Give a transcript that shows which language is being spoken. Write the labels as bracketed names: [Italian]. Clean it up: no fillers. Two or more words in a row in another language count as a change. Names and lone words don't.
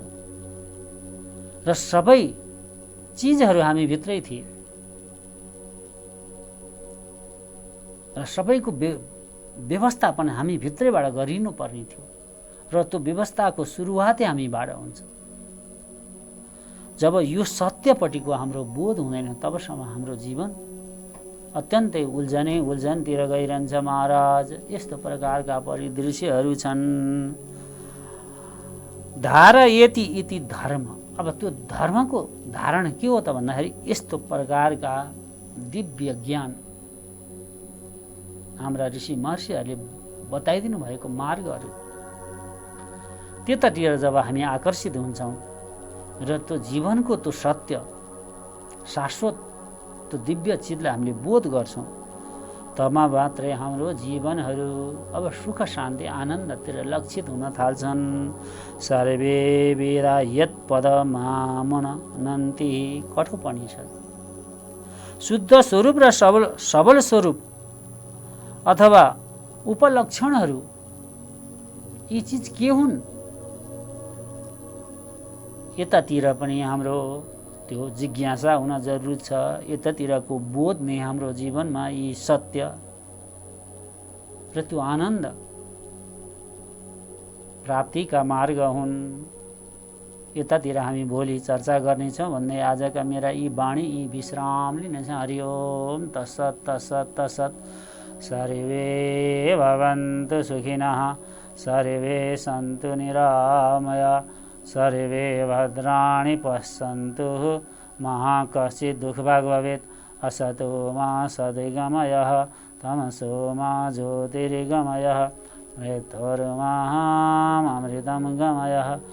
[Nepali] र सबै चिजहरू हामी भित्रै थिए र सबैको व्यवस्थापन हामी भित्रैबाट गरिनु पर्ने थियो र त्यो व्यवस्थाको सुरुवातै हामीबाट हुन्छ। जब यो सत्यपट्टिको हाम्रो बोध हुँदैन तबसम्म हाम्रो जीवन अत्यन्तै उल्झनतिर गइरहन्छ महाराज। यस्तो प्रकारका परिदृश्यहरू छन्। [Sanskrit] धारयति इति धर्म। [Nepali] अब त्यो धर्मको धारण के हो त भन्दाखेरि यस्तो प्रकारका दिव्य ज्ञान हाम्रा ऋषि महर्षिहरूले बताइदिनु भएको मार्गहरू, त्यतातिर जब हामी आकर्षित हुन्छौँ र त्यो जीवनको त्यो सत्य शाश्वत त्यो दिव्य चिजलाई हामीले बोध गर्छौँ, तब मात्रै हाम्रो जीवनहरू अब सुख शान्ति आनन्दतिर लक्षित हुन थाल्छन्। [Sanskrit] सर्वे वेदा यत् पदमामनन्ति कठोपनिषद। [Nepali] शुद्ध स्वरूप र सबल स्वरूप अथवा उपलक्षणहरू यी चिज के हुन्, यतातिर पनि हाम्रो त्यो जिज्ञासा हुन जरुरी छ। यतातिरको बोध नै हाम्रो जीवनमा यी सत्य र त्यो आनन्द प्राप्तिका मार्ग हुन्। यतातिर हामी भोलि चर्चा गर्नेछौँ भन्दै आजका मेरा यी वाणी यी विश्राम लिनेछ। [Sanskrit] हरि ओम तत्सत् तत्सत् तत्सत्। सर्वे भवन्तु सुखिनः, सर्वे सन्तु निरामया, सर्वे भद्राणि पश्यन्तु मा कश्चित् दुःखभाग् भवेत्। असतो मा सद्गमयः, तमसो मा ज्योतिर्गमयः, मृत्युर्मामृतं गमयः।